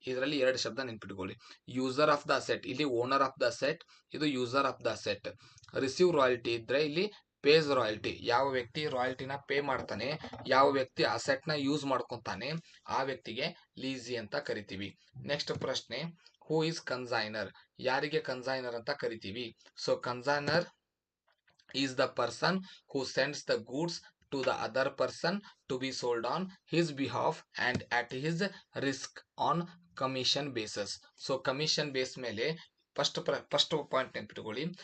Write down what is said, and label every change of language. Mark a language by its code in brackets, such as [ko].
[kn] ಇದರಲ್ಲಿ 2 ಶಬ್ದ ನೆನ್ಪಿಟ್ಕೊಳ್ಳಿ. [en] User of the asset, ಇಲ್ಲಿ owner of the asset, ಇದು user of the asset. [kn] Receive royalty ಇದ್ರೆ ಇಲ್ಲಿ ಪೇಸ್ ರಾಯಲ್ಟಿ, ಯಾವ ವ್ಯಕ್ತಿ ರಾಯಲ್ಟಿನ ಪೇ ಮಾಡ್ತಾನೆ, ಯಾವ ವ್ಯಕ್ತಿ ಅಸೆಟ್ ನ ಯೂಸ್ ಮಾಡ್ಕೊಂತಾನೆ, ಆ ವ್ಯಕ್ತಿಗೆ ಲೀಸಿ ಅಂತ ಕರಿತೀವಿ. ನೆಕ್ಸ್ಟ್ ಪ್ರಶ್ನೆ, [en] Who is consignor. [kn] ಯಾರಿಗೆ ಕನ್ಸೈನರ್ ಅಂತ ಕರಿತೀವಿ? [en] So consignor is the person who sends the goods to the other person to be sold on his behalf and at his risk on commission basis. [kn] So commission base ಮೇಲೆ first point ನೆನ್ಪಿಟ್ಕೊಳ್ಳಿ.